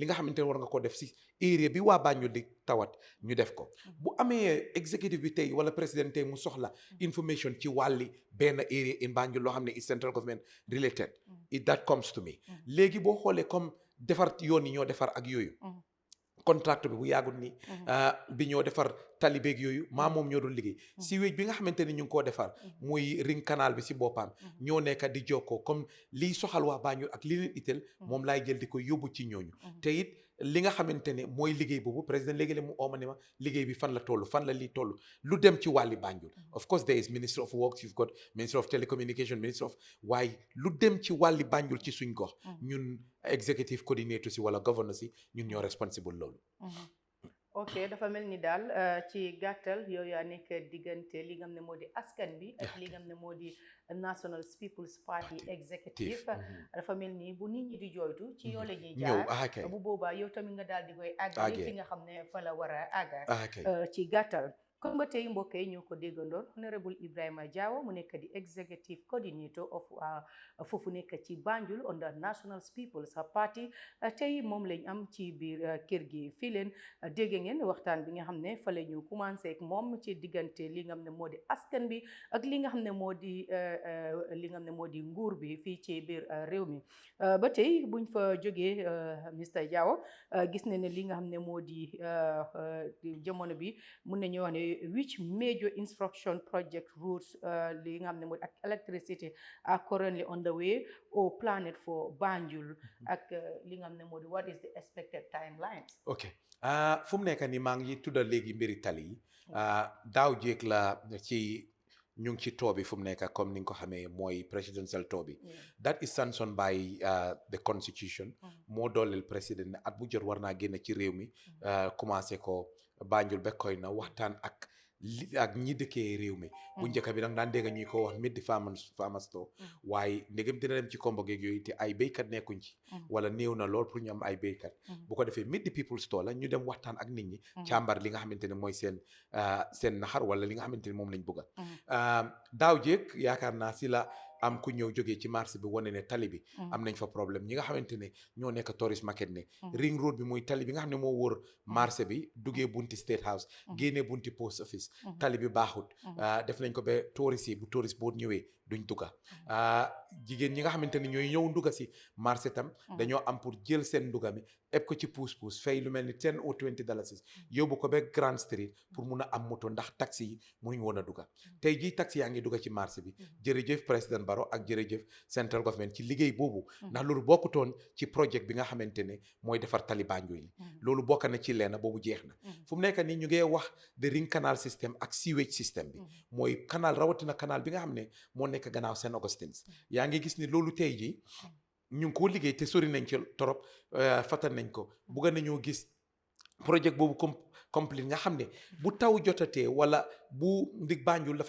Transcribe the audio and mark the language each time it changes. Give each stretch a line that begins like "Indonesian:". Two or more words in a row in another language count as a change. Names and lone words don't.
Wolof: nga xamante ne war nga ko def si area bi waa Banjul di tawat ñu def ko bu amee executive bi tey wala président tey mu soxla information ci wàlli benn area
English: in Banjul
Wolof: loo xam ne
English: is central government related that comes to me
Wolof: léegi boo xoolee comme defar yoon yi ñoo defar ak yooyu contract bi bu yàggul ni bi ñoo defar talibeeg yooyu maa moom ñoo doon liggéey si wéej bi nga xamante ni ñu ngi koo defar muy ring canal bi si boppam ñoo nekk di jokkoo comme liy soxal waa Banjul ak li leen itteel moom laay jël di ko yóbbu ci ñooñu te it li nga xamante ne mooy liggéey boobu président léegi-le mu ooma ne ma liggéey bi fan la toll fan la lii toll lu dem ci wàlli Banjul
English: of course there is Ministry of Works you've got Ministry of Telecommunication Ministry of
Wolof: waaye lu dem ci wàlli Banjul ci suñ gox ñun
English: executive coordinator
Wolof: si wala governor si ñun ñoo responsible loolu ok dafa mel ni daal ci gàttal yooyu yaa nekk diggante li nga xam ne moo di askan bi ak li nga xam ne moo di National People's Party executive dafa mel ni bu nit ñi di jooytu ci yoo la ñuy jaar bu boobaa yow tamit nga daal di koy àggale fi nga xam ne fa la war a àgga ci gàttal kon ba tey mbokk yi ñoo ko déggandoon honorable Ibrahima Jawo mu nekk di
English: executive coordinator of
Wolof: foofu nekk ci Banjul under National People's Party tey moom lañ am ci biir kër gi fii leen dégg ngeen waxtaan bi nga xam ne fa la ñu commencé ak moom ci diggante li nga xam ne moo di askan bi ak li nga xam ne moo di li nga xam ne moo di nguur bi fii ci biir réew mi ba tey buñ fa jógee Mr Jawo gis ne ne li nga xam ne moo di jamono bi mun nañu wax ne
English: which major instruction project routes
Wolof: li nga xam ne moo di ak
English: electricity are currently on the way or planned for Banjul
Wolof: ak li nga xam ne moo di
English: what is the expected timelines.
Wolof: ok fu mu nekk nii maa ngi tudda léegi mbiri tali yi daaw jéeg la ci ñu ngi ci too bi fu mu nekk comme ni nga ko xamee mooy presidential too bi
English: that is sanctioned by the constitution
Wolof: moo dooleel président ne at bu jot war naa génn ci réew mi commencé ko Banjul ba koy na waxtaan ak ñi dëkkee réew mi bu njëkk bi nag daan dégg ñuy ko wax mid di
English: farmers store
Wolof: waaye ndegam dina dem ci kombo geeg yooyu te ay béykat nekkuñ ci wala néew na lool pour ñu am ay béykat bu ko defee mid di
English: people store
Wolof: la ñu dem waxtaan ak nit ñi càmbar li nga xamante ne mooy seen naxar wala li nga xamante ne moom lañ bëgga daaw jéeg yaakaar naa si la am ku ñëw jógee ci marché bi wane ne tali bi am nañ fa problème ñi nga xamante ne ñoo nekk
English: tourist market
Wolof: ne
English: ring road
Wolof: bi muy tali bi nga xam ne moo wër marché bi duggee bunti State House génnee bunti
English: post office
Wolof: tali bi baaxut def nañ ko ba tourist yi bu tourist boo ñëwee duñ dugga jigéen ñi nga xamante ne ñooy ñëw nduga si marché tam dañoo am pour jël seen nduga mi eb ko ci puus fay lu mel ni $10 or $20 yóbbu ko ba Grand Street pour mun a am moto ndax taxi yi munuñ woon a dugga tey jii taxi yaa ngi dugga ci marché bi jërëjëf président Barrow ak jërëjëf
English: central government
Wolof: ci liggéey boobu ndax loolu bokkutoon ci projet bi nga xamante ne mooy defar tali Banjul yi loolu bokk na ci lenn boobu jeex na fu mu nekk nii ñu ngi wax
English: the ring canal system
Wolof: ak
English: sewage system
Wolof: bi mooy canal rawatina canal bi nga xam ne moo nekk gannaaw St Augustine yaa ngi gis ni loolu tey jii ñu ngi koo liggéey te sori nañ ci torop fàttali nañ ko bugga nañoo gis projet boobu complete nga xam ne bu taw jotatee wala bu ndig Banjul dafa